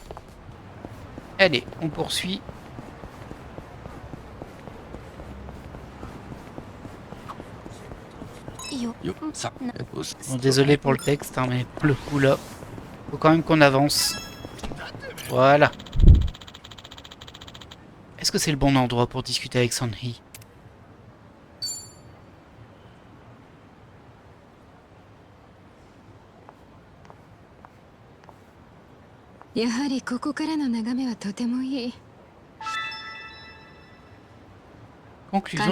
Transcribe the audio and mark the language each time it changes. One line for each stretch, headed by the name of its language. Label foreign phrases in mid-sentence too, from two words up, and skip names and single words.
French: Allez, on poursuit. Bon, désolé pour le texte, hein, mais pour le coup là, faut quand même qu'on avance. Voilà. Est-ce que c'est le bon endroit pour discuter avec Sun-hee?
Japanese: やはりここからの眺めはとてもいい。
French: Conclusion